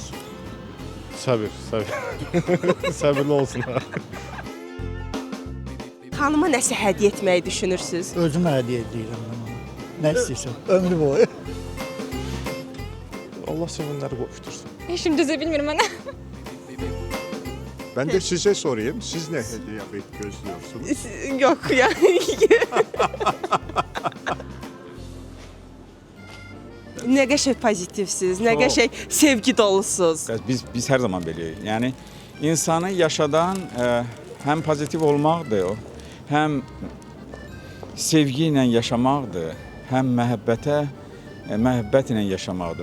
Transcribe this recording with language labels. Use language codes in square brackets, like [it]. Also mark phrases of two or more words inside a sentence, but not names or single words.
[az] Səbir. Səbirli olsunlar. Xanıma nəsə hədiyyə etməyi düşünürsüz? Özümə hədiyyə edirəm bunu. Nə istəyirsən? Ömrü boyu. Allah sevənləri qovuştursun. Şimdi düzə bilmirəm mənə. [tr] Ben de size sorayım. Siz ne hediye gözlüyorsunuz? [az] Yox ya. Nə qəşəng pozitivsiz, nə qəşəng sevgi dolusunuz. Biz hər zaman beləyik. Yəni insanı yaşadan həm pozitiv olmaqdır, həm sevgi ilə yaşamaqdır, həm məhəbbət ilə yaşamaqdır.